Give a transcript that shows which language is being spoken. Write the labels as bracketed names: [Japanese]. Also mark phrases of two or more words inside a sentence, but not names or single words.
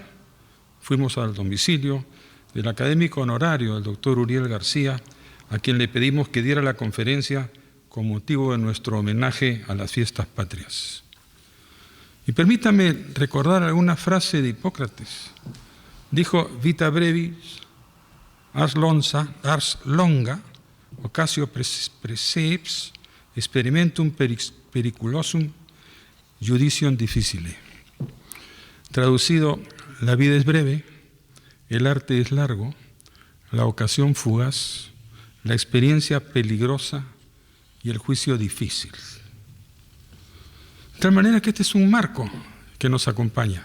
[Spanish] Fuimos al domicilio del académico honorario, el doctor Uriel García, a quien le pedimos que diera la conferencia con motivo de nuestro homenaje a las fiestas patrias. Y permítame recordar alguna frase de Hipócrates. Dijo: [Latin] vita brevis, ars longa, occasio preseps, experimentum periculosum, judicium difficile. [Spanish] Traducido: la vida es breve, el arte es largo, la ocasión fugaz, la experiencia peligrosa y el juicio difícil. De tal manera que este es un marco que nos acompaña.